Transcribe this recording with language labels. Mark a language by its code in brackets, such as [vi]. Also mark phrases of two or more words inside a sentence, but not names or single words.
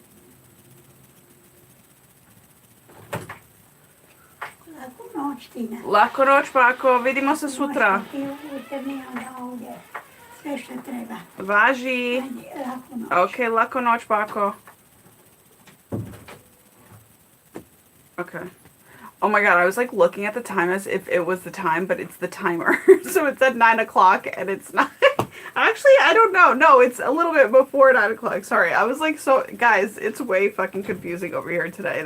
[sr] Laku noć, Tina. Laku noć, Bako. Vidimo se sutra. Sve što treba. Važi. Laku noć. Okay, laku noć, Bako. Okay. [en] Oh my God, I was looking at the time as if it was the time, but it's the timer. So it's at 9 o'clock and it's not. Actually, I don't know. No, it's a little bit before 9 o'clock. Sorry. I was so, guys, it's way fucking confusing over here today.